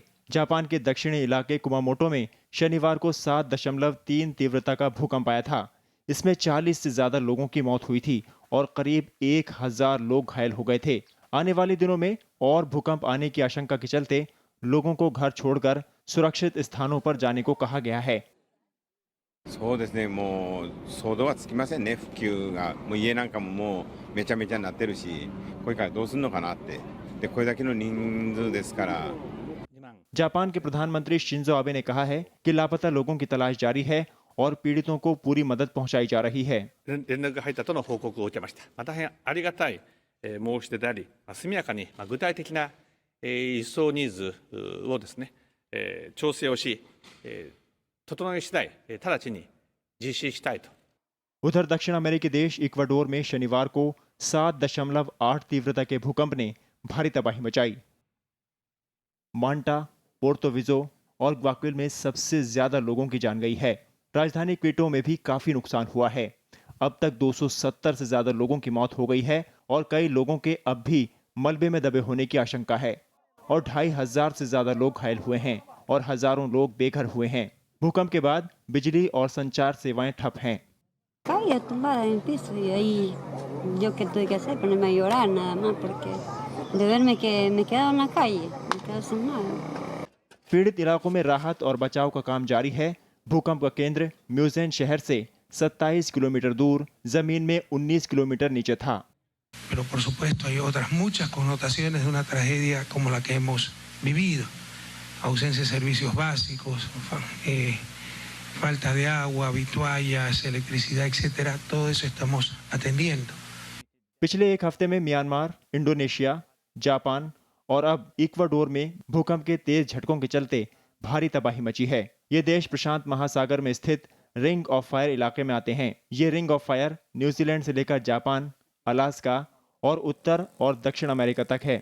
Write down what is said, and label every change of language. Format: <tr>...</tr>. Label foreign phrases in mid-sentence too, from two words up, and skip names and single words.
<hi>जापान के दक्षिणी इलाके कुमामोटो में शनिवार को 7.3 तीव्रता का भूकंप आया था। इसमें 40 से ज्यादा लोगों की मौत हुई थी और करीब 1000 लोग घायल हो गए थे। आने वाले दिनों में और भूकंप आने की आशंका के चलते लोगों को घर छोड़कर सुरक्षित स्थानों पर जाने को कहा गया है।</hi> <ja>そうですね、もう想像はつきませんね。復旧がもう家なんかももうめちゃめちゃになってるし、これからどうするのかなって。でこれだけの人数ですから。</ja> <hi>जापान के प्रधानमंत्री शिंजो आबे ने कहा है कि लापता लोगों की तलाश जारी है और पीड़ितों को पूरी मदद पहुंचाई जा रही है।</hi> <ja>連絡が入ったとの報告を受けました。大変ありがたい申し出であり、速やかに具体的な輸送ニーズをですね、調整をし、整い次第直ちに実施したいと。</ja> <hi>उधर दक्षिण अमेरिकी देश इक्वाडोर में शनिवार को 7.8 तीव्रता के भूकंप ने भारी तबाही मचाई। मांटा, पोर्तो विजो और ग्वाक्विल में सबसे ज्यादा लोगों की जान गई है। राजधानी क्विटो में भी काफी नुकसान हुआ है। अब तक 270 से ज्यादा लोगों की मौत हो गई है और कई लोगों के अब भी मलबे में दबे होने की आशंका है और 2500 से ज्यादा लोग घायल हुए हैं और हजारों लोग बेघर हुए हैं। भूकंप के बाद बिजली और संचार सेवाएं ठप हैं।</hi> <es>Caía tumbada en el piso y ahí yo qué tuve que hacer, ponerme a llorar nada más porque de verme que me quedaba en la calle, me quedaba sin nada.</es> <hi>पीड़ित इलाकों में राहत और बचाव का काम जारी है। भूकंप का केंद्र म्यूजेन शहर से 27 किलोमीटर दूर जमीन में 19 किलोमीटर नीचे था।</hi> <es>Pero por supuesto hay otras muchas connotaciones de una tragedia como la que hemos vivido. Ausencia de servicios básicos, falta de agua, vituallas, electricidad, etcétera. Todo eso estamos atendiendo.</es> <hi>पिछले एक हफ्ते में म्यांमार, इंडोनेशिया, जापान और अब इक्वाडोर में भूकंप के तेज झटकों के चलते भारी तबाही मची है। ये देश प्रशांत महासागर में स्थित</hi> <en>ring of fire</en> <hi>इलाके में आते हैं। ये</hi> <en>ring of fire</en> <hi>न्यूजीलैंड से लेकर जापान, अलास्का और उत्तर और दक्षिण अमेरिका तक है।</hi>